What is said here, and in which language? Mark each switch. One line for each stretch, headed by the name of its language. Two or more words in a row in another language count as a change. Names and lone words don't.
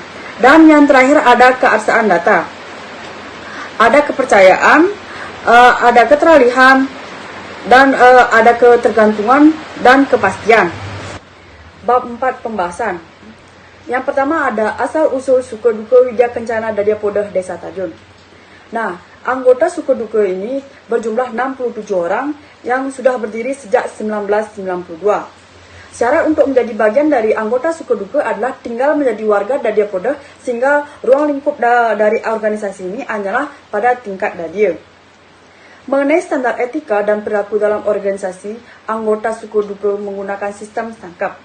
Indonesian: Dan yang terakhir ada keabsahan data. Ada kepercayaan, ada keteralihan, dan ada ketergantungan dan kepastian. Bab 4 pembahasan. Yang pertama ada asal-usul Sukaduka Widya Kencana Dadyapodah Desa Tajun. Nah, anggota Sukaduka ini berjumlah 67 orang yang sudah berdiri sejak 1992. Syarat untuk menjadi bagian dari anggota Sukaduka adalah tinggal menjadi warga Dadyapodah sehingga ruang lingkup dari organisasi ini hanyalah pada tingkat Dadya. Mengenai standar etika dan perilaku dalam organisasi, anggota Sukaduka menggunakan sistem stangkap.